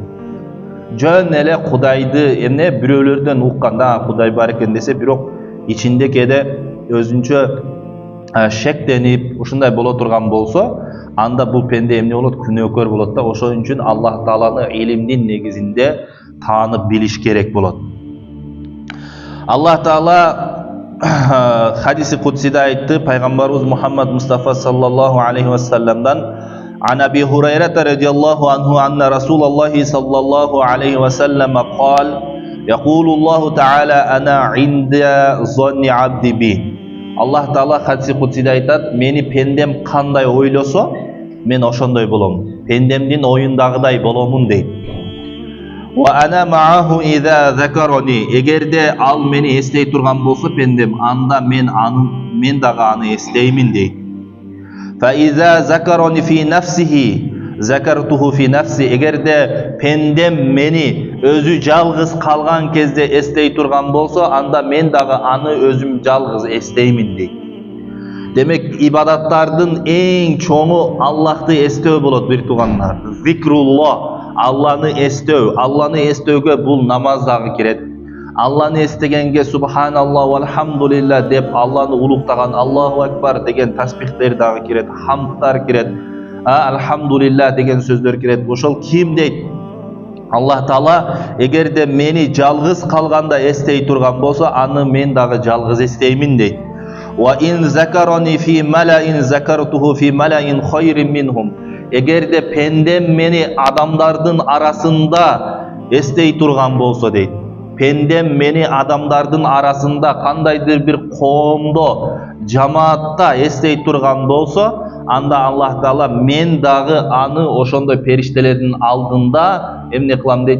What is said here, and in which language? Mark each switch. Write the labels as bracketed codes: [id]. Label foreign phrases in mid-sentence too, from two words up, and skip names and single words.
[ky] Жөн эле Кудайды бирөөлөрдөн укканда Кудай бар экен десе, бирок ичинде кээде өзүнчө шектенип ушундай боло турган болсо, анда бул пенде эмне болот? Күнөөкөр болот да. Ошон үчүн Аллах Тааланы илимдин негизинде таанып билиш керек болот. Аллах Таала хадиси кудсиде айтты, пайгамбарыбыз Мухаммад Мустафа саллаллаху алейхи ва салламдан: [ar] "عن أبي هريرة رضي الله عنه أن رسول الله صلى الله عليه وسلم قال يقول الله تعالى أنا عند ظن عبدي بي." [ky] Аллах Таала хадиси кудсиде айтат: "Мени пендем кандай ойлосо, мен ошондой болом. Пендемдин оюндагыдай боломун" дейт. [ar] "وأنا معه إذا ذكرني." [ky] Эгерде ал мени эстей турган болсо пендем, анда мен дагы аны эстеймин дейт. [ar] "فإذا ذكرني في نفسه ذكرته في نفسي." [ky] Эгерде пендем мени өзү жалгыз калган кезде эстей турган болсо, анда мен дагы аны өзүм жалгыз эстеймин дейт. Демек, ибадаттардын эң чоңу Аллахты эстөө болот, бир туугандар. Зикруллах, Алланы эстөө. Алланы эстөөгө бул намаз дагы кирет. Алланы эстегенге [ar] سبحان الله والحمد لله [ky] деп Алланы улуктаган, [ar] الله أكبر [ky] деген тасбихтер дагы кирет, хамдтар кирет, алхамдулиллах деген сөздөр кирет. Ошол ким дейт? Аллах Таала эгерде мени жалгыз калганда эстей турган болсо, аны мен дагы жалгыз эстеймин дейт. [ar] "وإن ذكرني في ملإ ذكرته في ملإ خير منهم." [ky] Эгерде пендем мени адамдардын арасында эстей турган болсо дейт. Пендем мени адамдардын арасында кандайдыр бир коомдо, жамаатта эстей турган болсо, анда Аллах Таала мен дагы аны ошондой периштелердин алдында эмне кылам дейт?